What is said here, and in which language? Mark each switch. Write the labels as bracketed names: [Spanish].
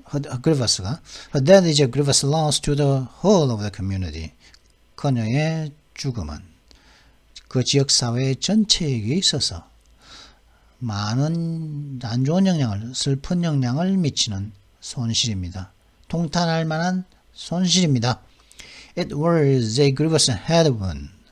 [English] Her death is a grievous loss to the whole of the community. [Korean] 그녀의 죽음은 그 지역 사회 전체에게 있어서 많은 안 좋은 영향을, 슬픈 영향을 미치는 손실입니다. 통탄할 만한 손실입니다. [English] It was a grievous headwind.